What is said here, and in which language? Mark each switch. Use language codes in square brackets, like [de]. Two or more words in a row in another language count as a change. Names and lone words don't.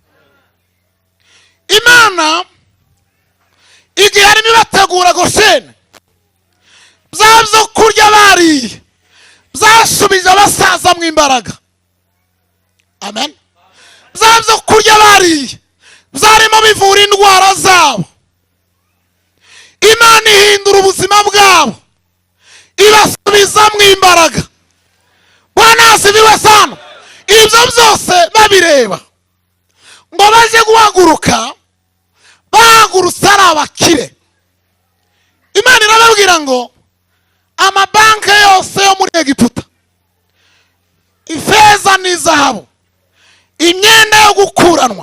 [rw] Imana igihe arimo ibategura Gosheni, byo kurya bariye byashubije abasaza mu imbaraga. Amen. Byo kurya bariye byarimo bivura indwara zabo. Imana ihindura ubuzima bwabo, ibasubiza mu imbaraga. [sw] Bwana asifiwe sana. [rw] Ibyo byose babireba ngo baje guhaguruka, bahagurutse ari abakire. Imana irababwira ngo amabanki yose yo muri Egiputa, ifeza n'izahabu, imyenda yo gukuranwa.